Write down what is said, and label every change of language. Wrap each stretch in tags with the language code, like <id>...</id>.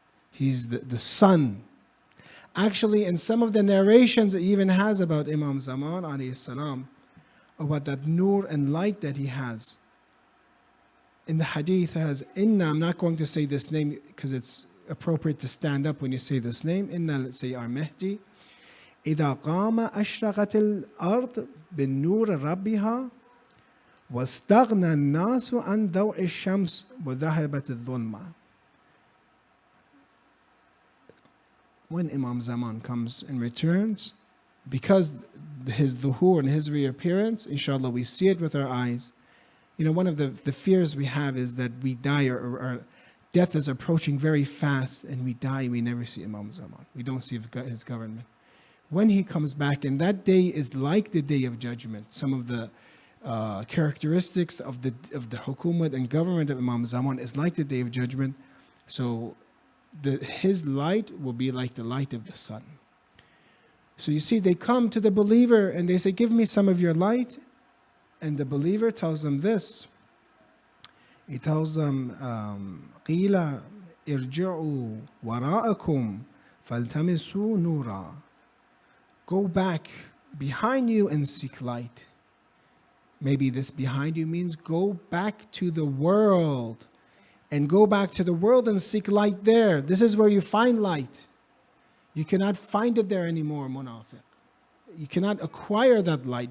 <en>He's the sun. Actually, in some of the narrations it even has about Imam Zaman alayhi salam, about that nur and light that he has. In the hadith has, Inna, I'm not going to say this name because it's appropriate to stand up when you say this name. Inna, let's say our Mahdi.</en> <ar>إذا قام أشرقت الأرض بالنور ربها واستغنى الناس عن ضوء الشمس وذهبت الظلمة.</ar> <en>When Imam Zaman comes and returns, because his dhuhur and his reappearance, inshallah we see it with our eyes. One of the fears we have is that we die or death is approaching very fast and we die, we never see Imam Zaman. We don't see his government. When he comes back, and that day is like the Day of Judgment. Some of the characteristics of the hukumat and government of Imam Zaman is like the Day of Judgment. So his light will be like the light of the sun. So you see, they come to the believer and they say, give me some of your light. And the believer tells them this, He tells them,</en> <ar>قِيلَ ارْجِعُوا وَرَاءَكُمْ فَالْتَمِسُوا نُورًا.</ar> <en>Go back behind you and seek light. Maybe this behind you means go back to the world. And go back to the world and seek light there. This is where you find light. You cannot find it there anymore, munafiq. You cannot acquire that light.</en>